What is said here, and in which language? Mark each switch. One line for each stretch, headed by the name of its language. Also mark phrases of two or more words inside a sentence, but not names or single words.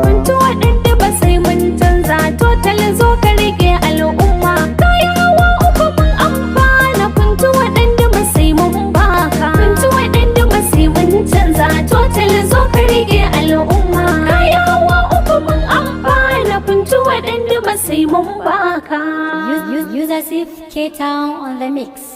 Hausa: Funtuwa ɗan duma sai mun canza, total zo ka riƙe al'umma. Kayan hawa uku mun amfana, Funtuwa ɗan duma sai mun baka. Funtuwa ɗan duma sai mun canza, total zo ka riƙe al'umma. Kayan hawa uku mun amfana. Ba na kuntu waɗanda ba sai mun baka.
English: Us-, Us-, User Sif K Town on the mix.